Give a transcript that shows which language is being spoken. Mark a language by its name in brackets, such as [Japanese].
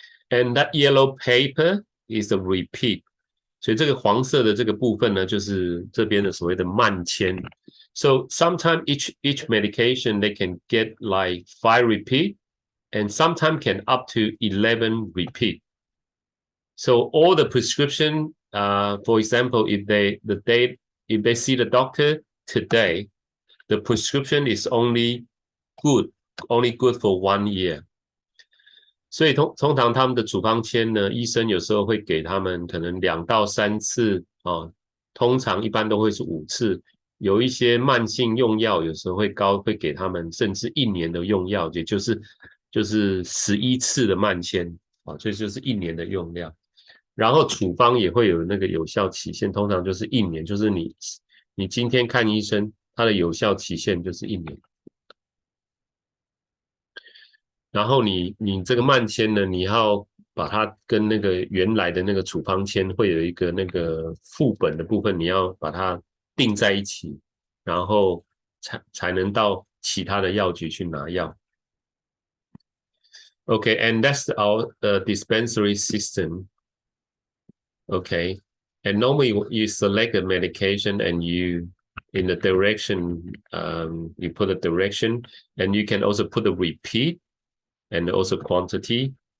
[English] And that yellow paper is a repeat. [Chinese] 所以这个黄色的这个部分呢，就是这边的所谓的慢签。 [English] So sometimes each medication they can get like 5 repeat, and sometimes can up to 11 repeat. So all the prescription, for example, if they see the doctor today, the prescription is only good for 1 year. [Chinese] 所以通常他们的处方签呢，医生有时候会给他们可能2到3次哦，通常一般都会是5次。有一些慢性用药，有时候会给他们甚至1年的用药，也就是11次的慢签啊，这就是1年的用量。然后处方也会有那个有效期限，通常就是1年，就是你今天看医生，它的有效期限就是1年。然后你这个慢签呢，你要把它跟那个原来的那个处方签会有一个那个副本的部分，你要把它并在一起，然后才能到其他的药局去拿药。 [English] Okay, and that's our dispensary system. Okay, and normally you select a medication and in the direction, you put a direction, and you can also put a repeat and also quantity.